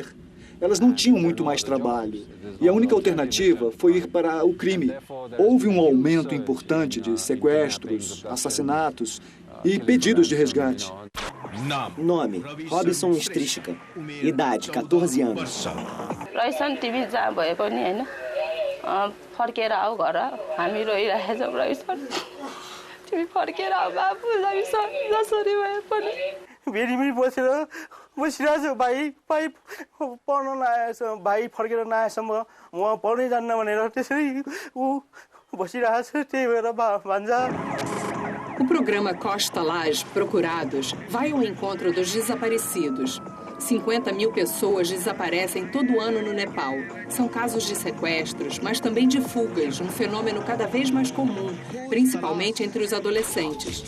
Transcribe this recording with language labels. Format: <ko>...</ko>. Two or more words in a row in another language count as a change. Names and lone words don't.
<pt>Elas não tinham muito mais trabalho. E a única alternativa foi ir para o crime. Houve um aumento importante de sequestros, assassinatos e pedidos de resgate. Nome: Robson Strisca. Idade: 14 anos.</pt> <ne>रहिसन टिभी जहाँ भए पनि हैन फर्केर आऊ घर हामी रोइरहेछौँ रहिसन टिभी फर्केर आऊ बाबु जसरी भए पनि भेरीमै बसिरहेको छु भाइ पढ्न नआएछ भाइ फर्केर नआएसम्म म पढ्नै जान्न भनेर त्यसरी ऊ बसिरहेको छु त्यही भएर भन्छ.</ne> <pt>O programa Costa Laje Procurados vai ao encontro dos desaparecidos. 50 mil pessoas desaparecem todo ano no Nepal. São casos de sequestros, mas também de fugas, um fenômeno cada vez mais comum, principalmente entre os adolescentes.</pt>